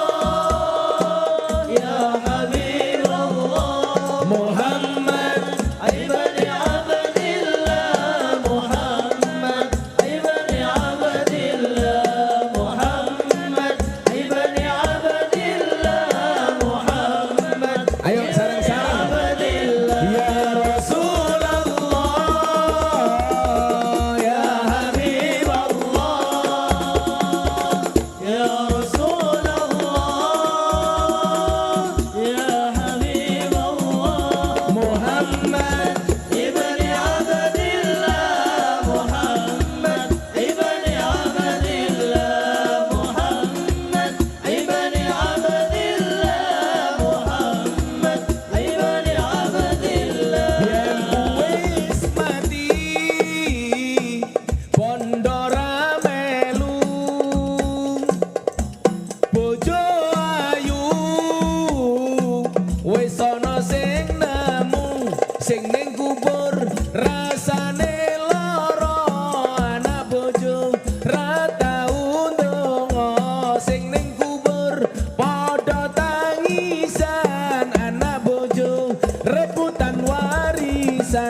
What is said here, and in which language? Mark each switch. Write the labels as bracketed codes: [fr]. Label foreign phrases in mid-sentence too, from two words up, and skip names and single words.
[ar] يا حبيب الله، محمد بن عبد الله، محمد بن عبد الله، محمد بن عبد الله، محمد. [jv] Ayo sareng-sareng. [ar] يا رسول الله، يا حبيب الله، يا رسول الله، يا حبيب الله، محمد بن عبد الله، محمد بن عبد الله، محمد بن عبد الله، محمد بن عبد الله. [jv] Yen wis mati pondora melu, bojo ayu wis ana sing nemu, sing ning kubur rasane lara, anak bojo ra tau ndonga, sing ning kubur padha tangisan, anak bojo rebutan warisan.